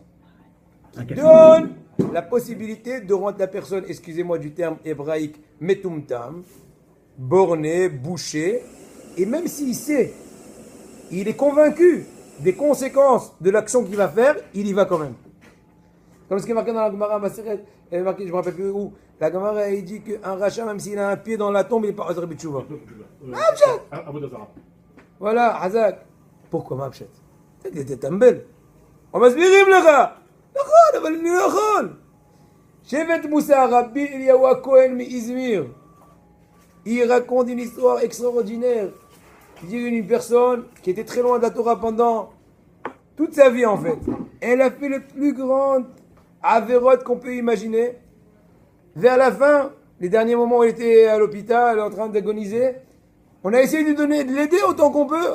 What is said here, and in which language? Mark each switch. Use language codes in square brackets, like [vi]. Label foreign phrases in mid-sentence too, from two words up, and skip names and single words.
[fr] Qui donne la possibilité de rendre la personne, excusez-moi du terme hébraïque, metumtam, borné, bouché, et même s'il sait, il est convaincu des conséquences de l'action qu'il va faire, il y va quand même. Comme ce qui est marqué dans la [he] גמרא מסכת, [fr] je ne me rappelle plus où, la Gemara il dit qu'un rachat, même s'il a un pied dans la tombe, il n'est pas [he] חוזר בתשובה. [fr] Voilà, Hazak. Pourquoi Mabchet? [he] C'est טמבל. ומסבירים לך. נכון, אבל אני לא יכול. שבט מוסר, רבי אליהו הכהן מאזמיר. [fr] Il raconte une histoire extraordinaire. Il dit une personne qui était très loin de la Torah pendant toute sa vie en fait. Elle a fait le plus grand avérote qu'on peut imaginer. Vers la fin, les derniers moments où elle était à l'hôpital, en train d'agoniser, on a essayé de l'aider autant qu'on peut.